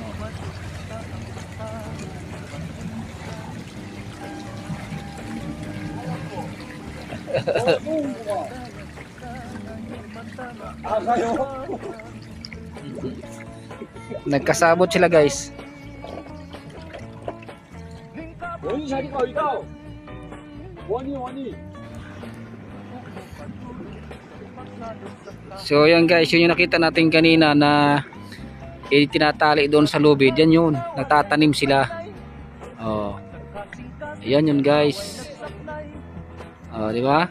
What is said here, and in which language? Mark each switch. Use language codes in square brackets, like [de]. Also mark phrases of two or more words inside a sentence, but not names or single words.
[ceb] Nagkasabot sila guys. [ko] 원이 자리가 어디다? 원이. [tl] So yan guys, yun yung nakita natin kanina na tinatali doon sa lubid. Yan yun, nagtatanim sila. Oh. Ayan yun guys. Oh, di ba?